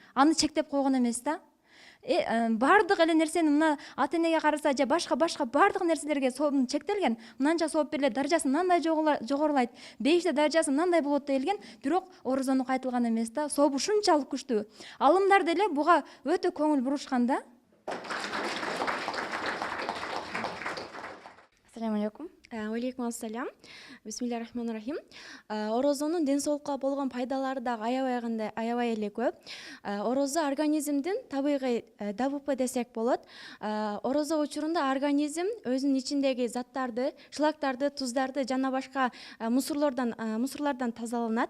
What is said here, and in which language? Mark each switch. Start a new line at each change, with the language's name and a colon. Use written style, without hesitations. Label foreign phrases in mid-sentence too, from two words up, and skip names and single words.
Kyrgyz: Аны чектеп койгон эмес да. Бардык эле нерсени мына ата энеге караса же башка бардык нерселерге сообун чектелген. Мынанча сооп берилет, даражасы мындай жогорулайт, бейиште даражасы мындай болот дейилген, бирок орозону кайтылган эмес да. Сообу ушунчалык күчтүү. Алымдар деле буга өтө көңүл бурушкан да.
Arabic: السلام عليكم. عليكم السلام. بسم الله الرحمن الرحيم.
Kyrgyz: Орозонун ден соолукка болгон пайдалары дагы аябай эле көп. Орозо организмдин табигый ДВП десек болот. Орозо учурунда организм өзүнүн ичиндеги заттарды, шлактарды, туздарды жана башка мусорлордон тазаланат.